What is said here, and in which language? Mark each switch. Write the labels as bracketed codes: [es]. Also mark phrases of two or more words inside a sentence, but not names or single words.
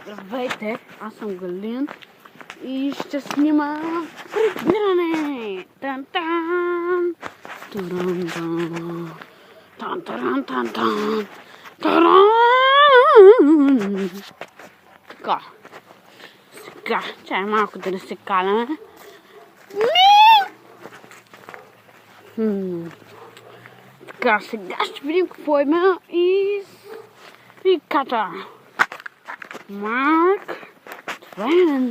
[bg] Здравейте, аз съм Галин и ще снимам прибиране. Тан-тан! Таран-тан! Тан-таран-тан-тан! Таран! Така. Сега, чай малко да не се каляме. Така, сега ще видим какво има и ката. Марк Твен.